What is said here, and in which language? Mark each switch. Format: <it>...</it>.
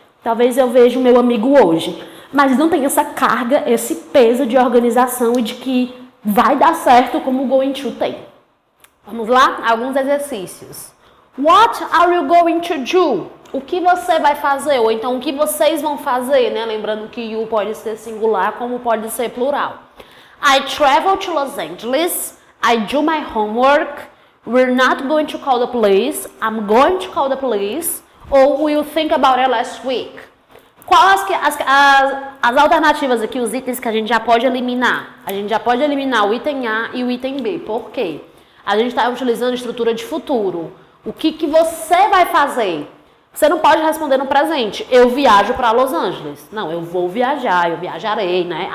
<pt>Talvez eu veja o meu amigo hoje. Mas não tem essa carga, esse peso de organização e de que vai dar certo como o Going To tem. Vamos lá? Alguns exercícios.</pt> <en>What are you going to do?</en> <pt>O que você vai fazer? Ou então, o que vocês vão fazer, né? Lembrando que you pode ser singular, como pode ser plural.</pt> <en>I travel to Los Angeles. I do my homework. We're not going to call the police. I'm going to call the police. Ou we'll think about it last week.</en> <pt>Quais as alternativas aqui, os itens que a gente já pode eliminar? A gente já pode eliminar o item A e o item B. Por quê? A gente está utilizando estrutura de futuro. O que você vai fazer? Você não pode responder no presente. Eu viajo para Los Angeles. Não, eu vou viajar, eu viajarei, né?</pt>